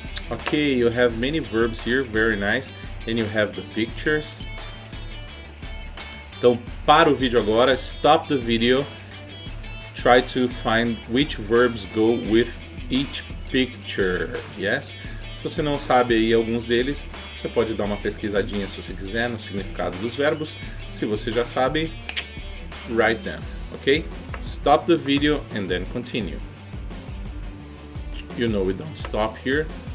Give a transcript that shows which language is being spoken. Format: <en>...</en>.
<en>Okay, you have many verbs here, very nice. And you have the pictures.</en> <pt>Então, para o vídeo agora,</pt> <en>stop the video. Try to find which verbs go with each picture. Yes?</en> <pt>Se você não sabe aí alguns deles, você pode dar uma pesquisadinha se você quiser no significado dos verbos. Se você já sabe,</pt> <en>write them. Okay? Stop the video and then continue. You know we don't stop here.</en>